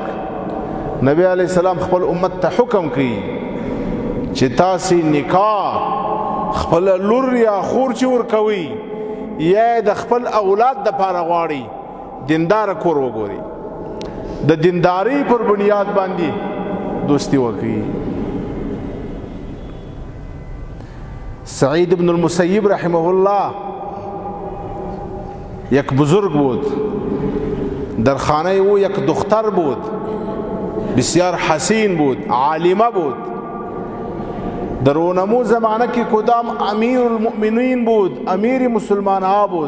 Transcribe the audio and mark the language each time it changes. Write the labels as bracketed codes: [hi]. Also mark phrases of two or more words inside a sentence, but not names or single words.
[ps] نبی [ar] علیہ السلام [ps] خپل امت ته حکم کوي چې تاسې نکاح خپل لور یا خور چې ورکوي یا د خپل اولاد د پاره غواړي، دیندار کور وګوري، د دینداری پر بنیاد باندې دوستی وکړي. [fa] سعید ابن المسیب [ar] رحمه الله [fa] یک بزرگ بود، در خانه او یک دختر بود، بسیار حسین بود، عالمه بود. در اونمو زمانه که کدام [ar] امیر المؤمنین [fa] بود، امیر مسلمان ها بود.